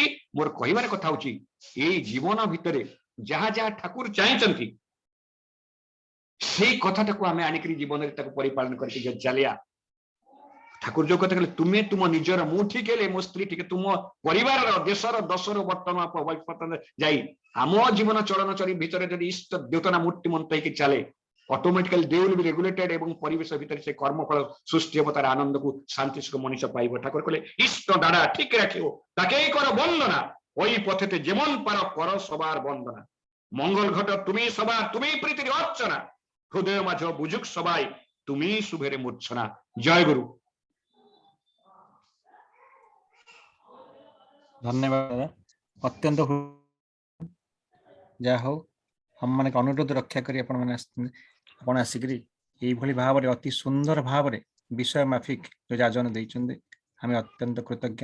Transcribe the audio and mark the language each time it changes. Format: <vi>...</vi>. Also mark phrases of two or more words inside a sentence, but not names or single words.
<or>ମୋର କହିବାର କଥା ହଉଛି, ଏଇ ଜୀବନ ଭିତରେ ଯାହା ଯାହା ଠାକୁର ଚାହିଁଛନ୍ତି, ସେଇ କଥାଟାକୁ ଆମେ ଆଣିକରି ଜୀବନରେ ତାକୁ ପରିପାଳନ କରିକି ଯଦି ଚାଲିବା ଠାକୁର ଯୋଉ କଥା କହିଲେ ତୁମେ ତୁମ ନିଜର ମୁଁ ଠିକ ହେଲେ ମୋ ସ୍ତ୍ରୀ ଠିକ ତୁମ ପରିବାରର ଦେଶର ଦଶର ବର୍ତ୍ତମାନ ଯାଇ ଆମ ଜୀବନ ଚଳନଚଳି ଭିତରେ ଯଦି ଇଷ୍ଟ ଦ୍ୟୋତନା ମୂର୍ତ୍ତିମନ୍ତ ହେଇକି ଚାଲେ</or> <en>automatically they will be regulated</en> <or>ଏବଂ ପରିବେଶ ଭିତରେ ସେ କର୍ମଫଳ ସୃଷ୍ଟି ହେବ ତାର ଆନନ୍ଦକୁ ଶାନ୍ତି ସୁଖ ମଣିଷ ପାଇବ। ଠାକୁର କହିଲେ</or> <bn>ইষ্ট দাঁড়া ঠিক রাখিও তাকেই করো বন্দনা ওই পথেতে যেমন পারো করো সবার বন্দনা মঙ্গল ঘট তুমি সবার তুমি প্রীতির অর্চনা হৃদয় মাঝ বুঝুক সবাই তুমি শুভেরে মূর্ছনা। জয় গুরু।</bn> <or>ଧନ୍ୟବାଦ ଅତ୍ୟନ୍ତ ଯାହା ହଉ ଆମ ମାନେ ଅନୁରୋଧ ରକ୍ଷା କରି ଆପଣ ମାନେ ଆପଣ ଆସିକରି এইଭଳି ଭାବରେ ଅତି ସୁନ୍ଦର ଭାବରେ ବିଷୟ ମାଫିକ ଯୋଉ ଯାଜନ ଦେଇଛନ୍ତି ଆମେ ଅତ୍ୟନ୍ତ କୃତଜ୍ଞ।</or>